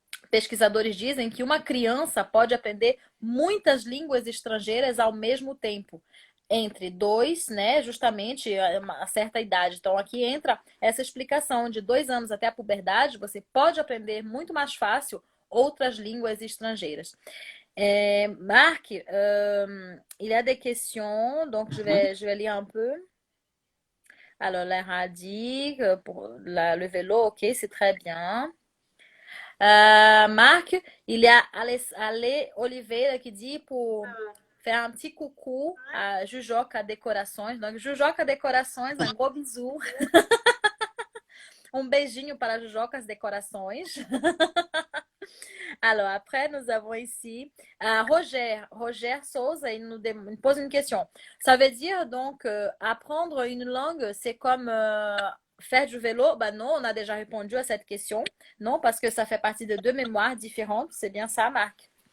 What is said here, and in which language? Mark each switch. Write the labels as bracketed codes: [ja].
[pt] Pesquisadores dizem que uma criança pode aprender muitas línguas estrangeiras ao mesmo tempo. Entre dois, né, justamente a uma certa idade. Então, aqui entra essa explicação de 2 anos até a puberdade, você pode aprender muito mais fácil outras línguas estrangeiras. [fr] Marc, il y a des questions, donc Mhm. je vais lire un peu. Alors, Lara a dit que pour le vélo, ok, c'est très bien. Marc, il y a Ale Oliveira qui dit pour faire un petit coucou à Jujoca Decorações. Donc, Jujoca Decorações, un gros bisou. [pt] Um beijinho para Jujocas Decorações. [fr] Alors, après, nous avons ici Roger Souza, il nous pose une question. Ça veut dire donc apprendre une langue, c'est comme faire du vélo? Ben non, on a déjà répondu à cette question. Non, parce que ça fait partie de deux mémoires différentes. C'est bien ça, Marc?